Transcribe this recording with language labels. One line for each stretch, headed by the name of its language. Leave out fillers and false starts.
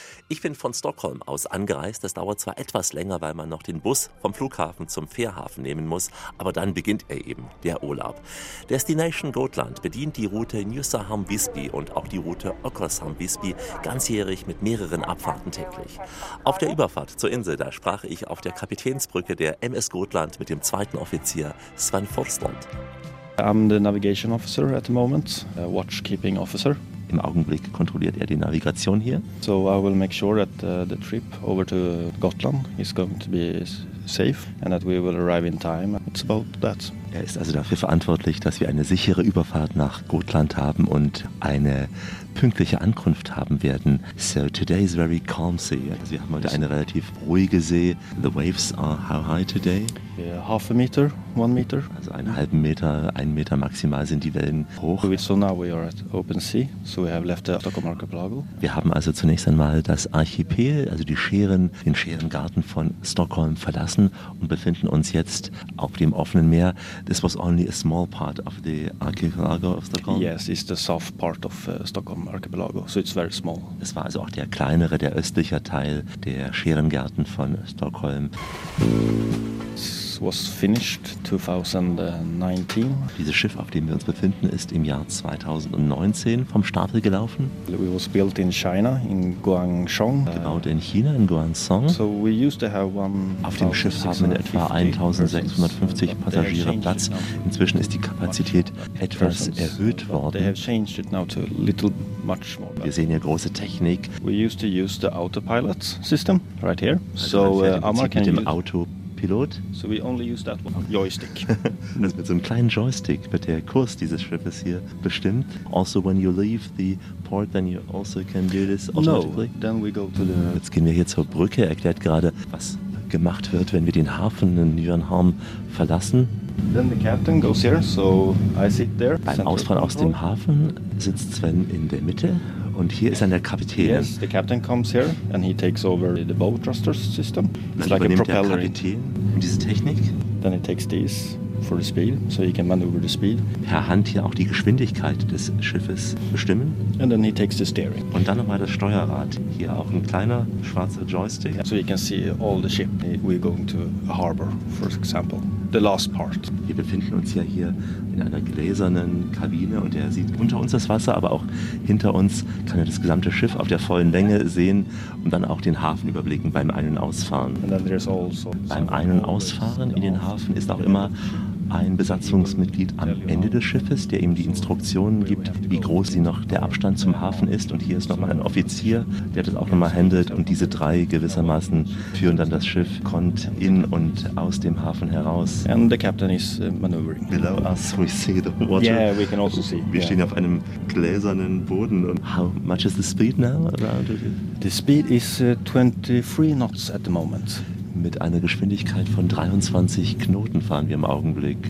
German: Ich bin von Stockholm aus angereist. Das dauert zwar etwas länger, weil man noch den Bus vom Flughafen zum Fährhafen nehmen muss, aber dann beginnt er eben, der Urlaub. Destination Gotland bedient die Route Nysaham-Visby und auch die Route Oskarshamn-Visby ganzjährig mit mehreren Abfahrten täglich. Auf der Überfahrt zur Insel, da sprach ich auf der Kapitänsbrücke der MS Gotland mit dem zweiten Offizier Sven Forslund.
English: I'm the navigation officer at the moment, a watchkeeping officer.
German: Im Augenblick kontrolliert die Navigation hier.
English: So I will make sure that the trip over to Gotland is going to be safe and that we will arrive in time. It's about that.
German: Ist also dafür verantwortlich, dass wir eine sichere Überfahrt nach Gotland haben und eine pünktliche Ankunft haben werden.
English: So today is very calm sea.
German: Also wir haben heute eine relativ ruhige See.
English: The waves are how high today? Half a meter, 1 meter.
German: Also einen halben Meter, 1 Meter maximal sind die Wellen hoch.
English: So now we are at open sea, so we have left the Stockholm Archipelago.
German: Wir haben also zunächst einmal das Archipel, also die Schären, den Schärengarten von Stockholm verlassen und befinden uns jetzt auf dem offenen Meer.
English: This was only a small part of the archipelago of Stockholm. Yes, it's the south part of Stockholm Archipelago, so it's very small.
German: Es war also auch der kleinere, der östliche Teil der Schärengärten von Stockholm.
English: was finished 2019.
German: Dieses Schiff, auf dem wir uns befinden, ist im Jahr 2019 vom Stapel gelaufen.
English: It was built in China, in Guangzhou.
German: Gebaut in China, in Guangzhou.
English: So we used to have one.
German: Auf dem Schiff haben wir etwa 1650 Passagiere Platz. Inzwischen ist die Kapazität etwas erhöht worden.
English: They have changed it now to little much more.
German: Wir sehen hier große Technik.
English: We used to use the autopilot system right here. So Amar can use Autopilot. So we only use that one. Joystick.
German: Das mit so einem kleinen Joystick wird der Kurs dieses Schiffes hier bestimmt.
English: Also when you leave the port, then you also can do this automatically. No, then we go to the.
German: Jetzt gehen wir hier zur Brücke. Erklärt gerade, was gemacht wird, wenn wir den Hafen in Nyenham verlassen.
English: Then the captain goes here, so I sit there.
German: Beim Ausfahren aus dem Hafen sitzt Sven in der Mitte. Und hier ist dann der Kapitän.
English: Yes, the captain comes here and he takes over the bow thruster system. It's like a propeller.
German: Dann übernimmt der Kapitän diese Technik.
English: Then he takes this for the speed, so he can maneuver the speed.
German: Per Hand hier auch die Geschwindigkeit des Schiffes bestimmen.
English: And then he takes the steering.
German: Und dann nochmal das Steuerrad. Hier auch ein kleiner schwarzer Joystick.
English: So you can see all the ship. We're going to a harbor, for example. The last part.
German: Wir befinden uns ja hier in einer gläsernen Kabine und er sieht unter uns das Wasser, aber auch hinter uns kann er das gesamte Schiff auf der vollen Länge sehen und dann auch den Hafen überblicken beim Ein- und Ausfahren.
English: And then there's also
German: beim Ein- und Ausfahren in den Hafen ist auch immer ein Besatzungsmitglied am Ende des Schiffes, der ihm die Instruktionen gibt, wie groß sie noch der Abstand zum Hafen ist. Und hier ist nochmal ein Offizier, der das auch nochmal handelt. Und diese drei gewissermaßen führen dann das Schiff kont in und aus dem Hafen heraus.
English: And the captain is maneuvering. Below us we see the water. Yeah, we can also see.
German: Wir stehen auf einem gläsernen Boden.
English: Und how much is the speed now around it? The speed is 23 knots at the moment.
German: Mit einer Geschwindigkeit von 23 Knoten fahren wir im Augenblick.